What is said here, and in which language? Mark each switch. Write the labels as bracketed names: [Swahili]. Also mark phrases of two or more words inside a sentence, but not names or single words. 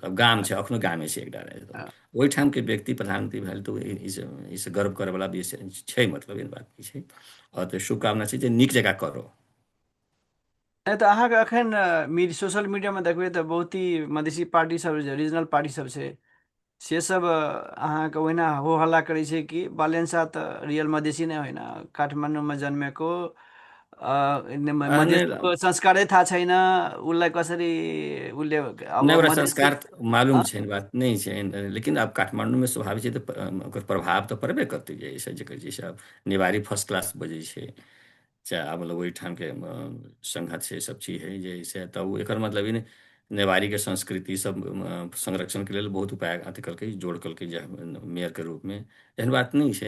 [Maithili] अब गाम छै, अखनो गामे छै एकडारा है, तो ओहिठाम के व्यक्ति प्रधानमंत्री भेल तऽ ई गर्व करय वाला विषय छै, मतलब एहन बात नहि छै। और तऽ शुभकामना छै जे नीक जकाँ करो। नहि तऽ अहाँके एखन [English] social mediaमे [Maithili] देखबै तऽ बहुत ही मधेसी पार्टी सब जे [English] regional party [Maithili] सब छै, से सब अहाँके ओहिना हो हल्ला करै छै कि बालेन शाह तऽ रियल मधेसी नै होइन, [Nepali] काठमाडौँमा जन्मेको, [Maithili] नहि [Nepali] मधेसको संस्कारै थाहा छैन उसलाई कसरी उसले अब [Maithili] नहि ओकरा [Nepali] मधेसको। [Maithili] संस्कार मालूम हँ? छै, बात नहि छै, लेकिन आब काठमांडू में स्वाभाविक छै तऽ ओकर प्रभाव तऽ पड़बे करतै जे है से जेकर जे छै आब नेवारी [English] first class [Maithili] बजै छै, चाहे आब मतलब ओहिठाम के संगत छै, सब चीज है जे है से, तऽ एकर मतलब ई नहि नेवारी के संस्कृति सब संरक्षण के लेल बहुत उपाय अथी कलकै, जोड़ कलकै जे मेयर के रूप में, एहन बात नहीं छै।